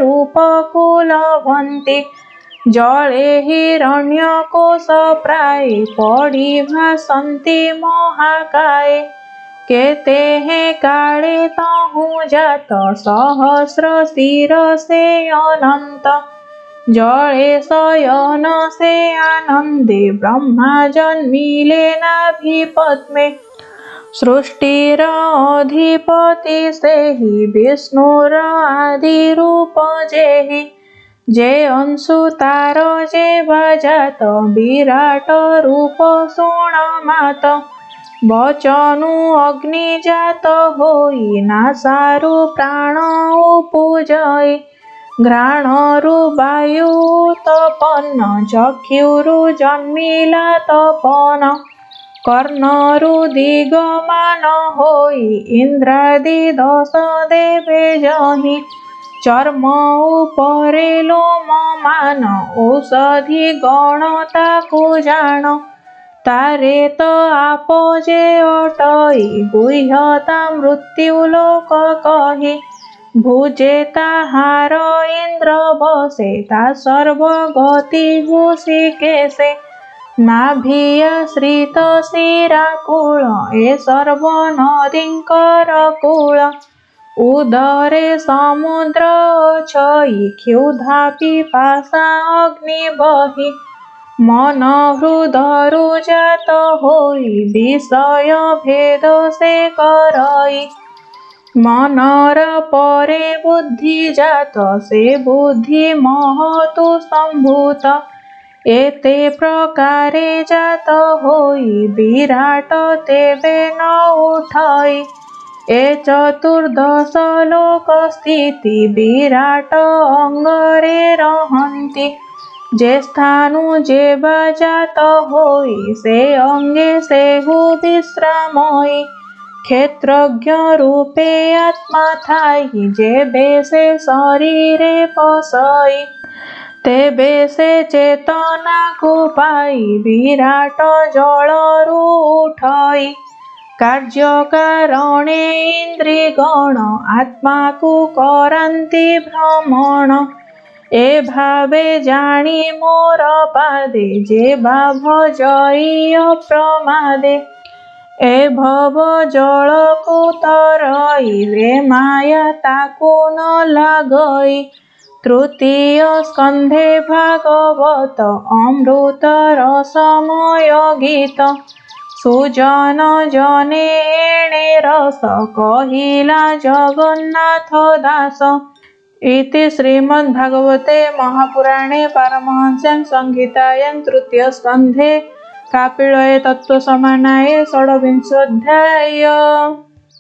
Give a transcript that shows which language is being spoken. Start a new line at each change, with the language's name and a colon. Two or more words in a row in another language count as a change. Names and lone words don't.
Odia: ରୂପକୁଳଭନ୍ତି ଜଳେ ହିରଣ୍ୟକୋଶ ପ୍ରାୟ ପଡ଼ି ଭାସନ୍ତି ମହାକାୟ କେତେ ହେ କାଳେ ତହୁଁ ଜାତ ସହସ୍ର ଶିର ସେ ଅନନ୍ତ ଜଳେ ଶୟନ ସେ ଆନନ୍ଦେ ବ୍ରହ୍ମା ଜନ୍ମିଲେ ନାଭିପଦ୍ମେ ସୃଷ୍ଟିର ଅଧିପତି ସେ ହି ବିଷ୍ଣୁର ଆଦି ରୂପ ଯେହି ଯେ ଅଂଶୁ ତାର ଯେ ବଜାତ ବିରାଟ ରୂପ ଶୁଣ ମାତ ବଚନୁ ଅଗ୍ନି ଜାତ ହୋଇ ନାସାରୁ ପ୍ରାଣ ଉପୁଜଇ ଘ୍ରାଣରୁ ବାୟୁ ତପନ ଚକ୍ଷୁରୁ ଜନ୍ମିଲା ତପନ କର୍ଣ୍ଣରୁ ଦିଗମାନ ହୋଇ ଇନ୍ଦ୍ରାଦି ଦଶ ଦେବେ ଯହିଁ ଚର୍ମ ଉପରେ ଲୋମ ମାନ ଔଷଧି ଗଣ ତାକୁ ଜାଣ ତାରେ ତୋ ଆପ ଯେ ଅଟଇ ଗୁହ୍ୟତା ମୃତ୍ୟୁ ଲୋକ କହି ଭୁଜେ ତାହାର ଇନ୍ଦ୍ର ବସେ ତା ସର୍ବଗତି ହୃଷୀକେଶେ ନାଭିୟାଶ୍ରିତ ଶିରାକୂଳ ଏ ସର୍ବ ନଦୀଙ୍କର କୂଳ ଉଦରେ ସମୁଦ୍ର ଛଇ କ୍ଷୁଧା ପିପାସା ଅଗ୍ନି ବହି ମନ ହୃଦରୁ ଜାତ ହୋଇ ବିଷୟ ଭେଦ ସେ କରଇ ମନର ପରେ ବୁଦ୍ଧି ଜାତ ସେ ବୁଦ୍ଧି ମହତୁ ସମ୍ଭୂତ ଏତେ ପ୍ରକାରେ ଜାତ ହୋଇ ବିରାଟ ତେବେ ନ ଉଠଇ ଏ ଚତୁର୍ଦ୍ଦଶ ଲୋକ ସ୍ଥିତି ବିରାଟ ଅଙ୍ଗରେ ରହନ୍ତି ଯେ ସ୍ଥାନୁ ଯେ ବଜାତ ହୋଇ ସେ ଅଙ୍ଗେ ସେ ହୁ ବିଶ୍ରାମଇ କ୍ଷେତ୍ରଜ୍ଞ ରୂପେ ଆତ୍ମା ଥାଇ ଯେ ବେଶେ ଶରୀରେ ପଶଇ ତେବେ ସେ ଚେତନା କୋ ପାଇ ବିରାଟ ଜଳରୁ ଉଠଇ କାର୍ଯ୍ୟ କାରଣେ ଇନ୍ଦ୍ରିଗଣ ଆତ୍ମା କୋ କରନ୍ତି ଭ୍ରମଣ ଏ ଭାବେ ଜାଣି ମୋର ପାଦେ ଯେ ଭାବ ଯଇ ଅପ୍ରମାଦେ ଏ ଭବ ଜଳ କୋ ତରଇ ରେ ମାୟା ତାକୁ ନ ଲାଗଇ ତୃତୀୟ ସ୍କନ୍ଧେ ଭାଗବତ ଅମୃତ ରସମୟ ଗୀତ ସୁଜନ ଜନେ ଏଣେ ରସ କହିଲା ଜଗନ୍ନାଥ ଦାସ
Sanskrit: इति श्रीमद्भागवते महापुराणे पारमहंस्यां संहितायां तृतीय स्कंधे कापिलये तत्त्वसमानाये षड्विंशोऽध्यायः।